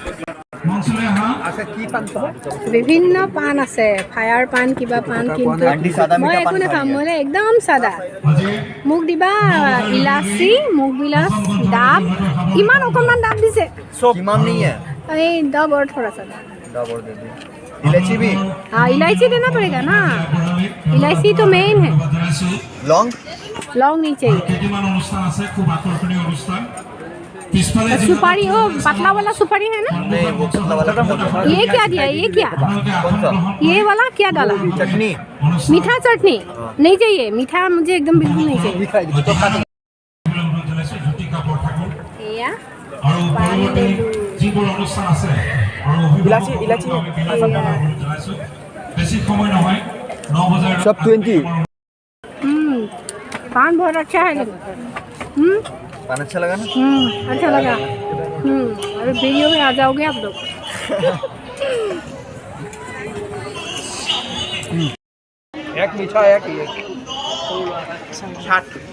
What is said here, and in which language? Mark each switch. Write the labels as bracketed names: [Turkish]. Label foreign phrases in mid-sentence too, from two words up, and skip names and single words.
[Assamese] বিভিন্ন পাণ আছে, ফায়াৰ পাণ কিবা পাণ, কিন্তু মই একো নাখাওঁ, মই একদম চাদা। মোক দিবা ইলাচি, মোক বিলাচ, ডাব, ইমান অকণমান ডাব দিছে। [Hindi] এই डाब और थोड़ा सा डाब और दे दे इलायची भी हाँ इलायची देना पड़ेगा ना, इलायची तो मेन है। लौंग नहीं चाहिए। सुपारी हो पतला वाला सुपारी है ना, नहीं वो पतला वाला ये क्या दिया, ये क्या ये वाला क्या डाला, चटनी मीठा चटनी नहीं चाहिए, मीठा मुझे एकदम बिल्कुल नहीं चाहिए। [Assamese] যিবোৰ অনুষ্ঠান আছে আৰু ইলাচি বেছি সময় নহয় 9 বজাৰ [Hindi] सब 20 पान बहुत अच्छा है लेकिन पान अच्छा लगा ना अच्छा लगा। अभी वीडियो में आ जाओगे आप लोग। एक मीठा एक ये 60